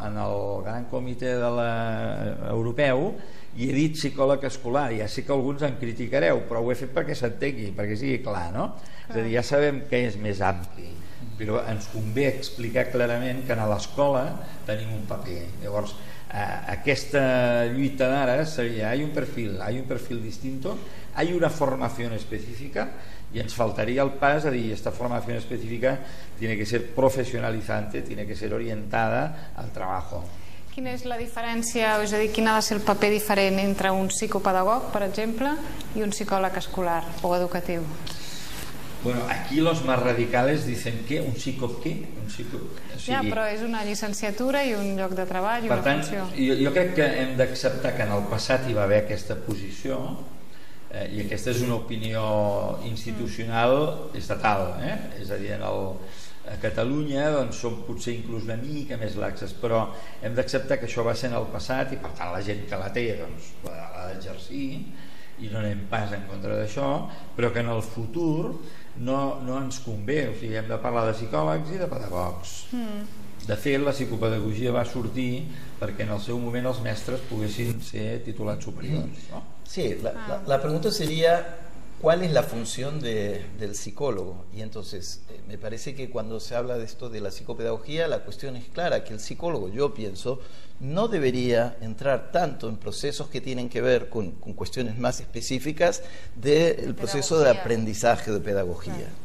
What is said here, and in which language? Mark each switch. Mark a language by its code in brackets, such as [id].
[ca] En el gran comitè europeu i he dit psicòleg escolar, ja sé que alguns em criticareu, però ho he fet perquè s'entengui, perquè sigui clar, no? És a dir, ja sabem que és més ampli, però ens convé explicar clarament que a l'escola tenim un paper. Llavors, aquesta lluita d'ara seria, [es] hay un perfil distinto, hay una formación específica y [ca] ens faltaría el pas a dir, [es] esta formación específica tiene que ser profesionalizante, tiene que ser orientada al trabajo. [ca] Quina és la diferència, és a dir, quin ha de ser el paper diferent entre un psicopedagog, per exemple, i un psicòleg escolar o educatiu? [es] Bueno, aquí los más radicales dicen que [ca] un psicòleg què? Ja, però és una llicenciatura i un lloc de treball i una funció. Per tant, jo crec que hem d'acceptar que en el passat hi va haver aquesta posició i aquesta és una opinió institucional estatal, és a dir, a Catalunya doncs, som potser inclús una mica més laxes, però hem d'acceptar que això va ser en el passat i per tant la gent que la té doncs, l'ha d'exercir i no anem pas en contra d'això, però que en el futur no ens convé, o sigui, hem de parlar de psicòlegs i de pedagogs. De fet, la psicopedagogia va sortir perquè en el seu moment els mestres poguessin ser titulats superiors, ¿no? [es] Sí, la pregunta sería, ¿cuál es la función del psicólogo? Y entonces, me parece que cuando se habla de esto de la psicopedagogía, la cuestión es clara, que el psicólogo, yo pienso, no debería entrar tanto en procesos que tienen que ver con cuestiones más específicas del proceso de aprendizaje de pedagogía.